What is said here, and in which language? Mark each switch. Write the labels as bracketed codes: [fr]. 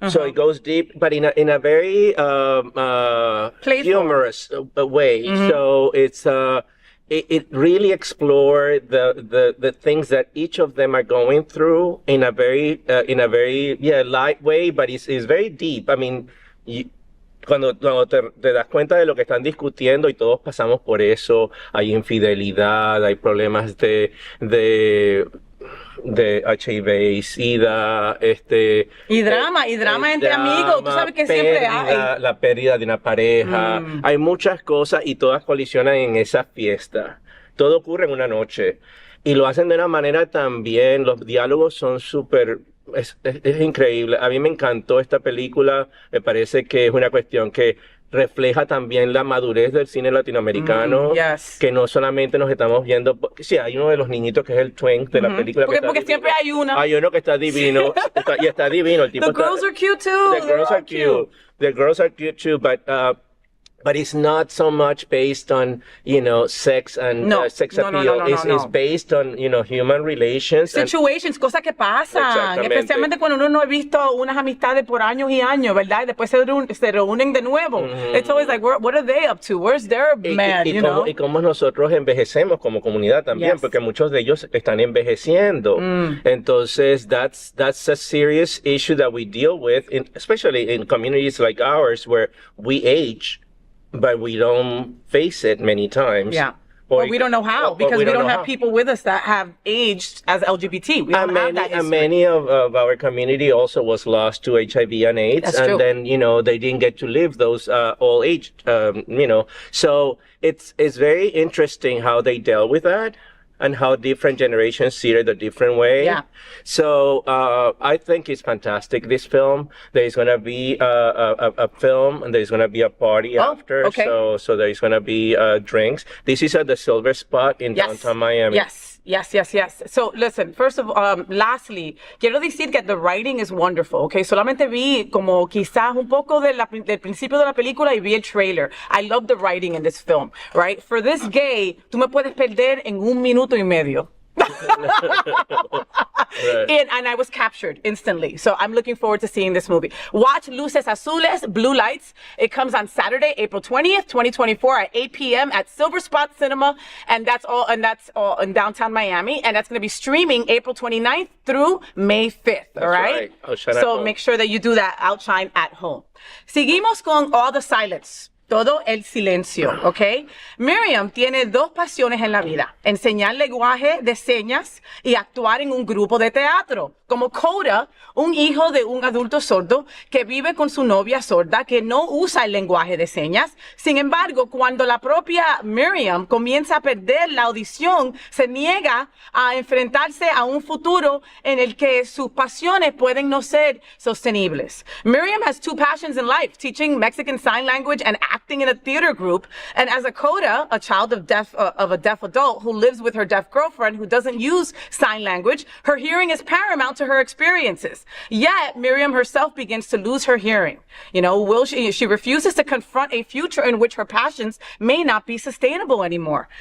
[en] So it goes deep, but in a very Playful. humorous way. So it really explored the things that each of them are going through in a very light way, but it's very deep. I mean, [es] cuando te das cuenta de lo que están discutiendo y todos pasamos por eso, hay infidelidad, hay problemas de HIV, SIDA, Y drama entre amigos, tú sabes que siempre hay. La pérdida de una pareja, hay muchas cosas y todas colisionan en esa fiesta. Todo ocurre en una noche y lo hacen de una manera también, los diálogos son súper. Es increíble. A mí me encantó esta película. Me parece que es una cuestión que refleja también la madurez del cine latinoamericano. [en] Yes. [es] Que no solamente nos estamos viendo. Sí, hay uno de los niñitos que es el twin de la película. Porque siempre hay una. Hay uno que está divino. Y está divino. El tipo [en] The girls are cute too. The girls are cute. The girls are cute too, but it's not so much based on, sex and sex appeal. It's based on, human relations. [es] Situations, cosas que pasan, Exactamente. especialmente cuando uno no ha visto unas amistades por años y años, ¿verdad? Y después se reúnen de nuevo. [en] It's always like, what are they up to? Where's their man, [es] y cómo nosotros envejecemos como comunidad también, [en] Yes. [es] porque muchos de ellos están envejeciendo. Entonces, [en] that's a serious issue that we deal with, especially in communities like ours, where we age, but we don't face it many times. Yeah. Or we don't know how, because we don't have people with us that have aged as LGBT. We don't have that history. Many of our community also was lost to HIV and AIDS. That's and true. then, they didn't get to live those all age, So it's very interesting how they dealt with that and how different generations see it a different way. Yeah. So I think it's fantastic, this film. There's going to be a film and there's going to be a party after. Okay. So there's going to be drinks. This is at the Silver Spot in downtown Miami. Yes. So listen, first of all, lastly, [es] quiero decir que [en] the writing is wonderful, okay? [es] Solamente vi como quizás un poco del principio de la película y vi el trailer. [en] I love the writing in this film, right? For this gay, [es] tú me puedes perder en 1 minuto y medio. [en] Right. And I was captured instantly. So I'm looking forward to seeing this movie. Watch Luces Azules, Blue Lights. It comes on Saturday, April 20th, 2024 at 8 p.m. at Silver Spot Cinema. And that's all in downtown Miami. And that's going to be streaming April 29th through May 5th. All right? Outshine at So home. make sure that you do that. Outshine at home. [es] Seguimos con [en] All the Silence. [es] Todo el silencio, ¿ok? Miriam tiene 2 pasiones en la vida: enseñar lenguaje de señas y actuar en un grupo de teatro. Como Coda, un hijo de un adulto sordo que vive con su novia sorda que no usa el lenguaje de señas. Sin embargo, cuando la propia Miriam comienza a perder la audición, se niega a enfrentarse a un futuro en el que sus pasiones pueden no ser sostenibles. [en] Miriam has 2 passions in life: teaching Mexican Sign Language and acting in a theater group. And as a Coda, a child of a deaf adult who lives with her deaf girlfriend who doesn't use sign language, her hearing is paramount to her experiences. Yet, Miriam herself begins to lose her hearing. She refuses to confront a future in which her passions may not be sustainable anymore.